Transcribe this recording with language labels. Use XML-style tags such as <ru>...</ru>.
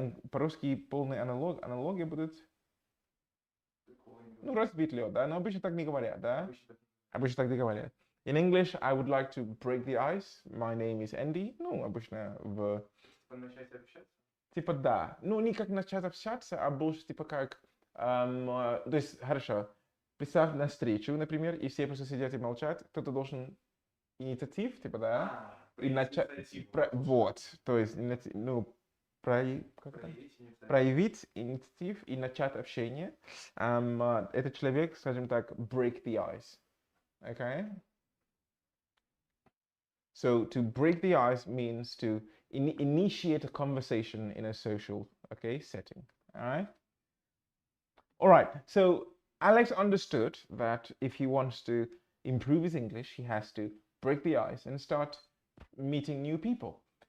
<ru>По-русски полная аналогия будет, ну, разбить лед, да, но обычно так не говорят, да? Обычно так не говорят.</ru> <en>In English, I would like to break the ice. My name is Энди.</en> <ru>Ну, обычно в... Начать общаться? Типа да. Ну, не как начать общаться, а больше типа как... то есть, хорошо. Представь на встречу, например, и все просто сидят и молчат. Кто-то должен инициатив, типа, да? И начать... Вот. То есть, ну, проявить инициатив и начать общение. Этот человек, скажем так, break the ice.</ru> <en>Okay? So to break the ice means to initiate a conversation in a social, okay, setting. All right. So Alex understood that if he wants to improve his English, he has to break the ice and start meeting new people.</en>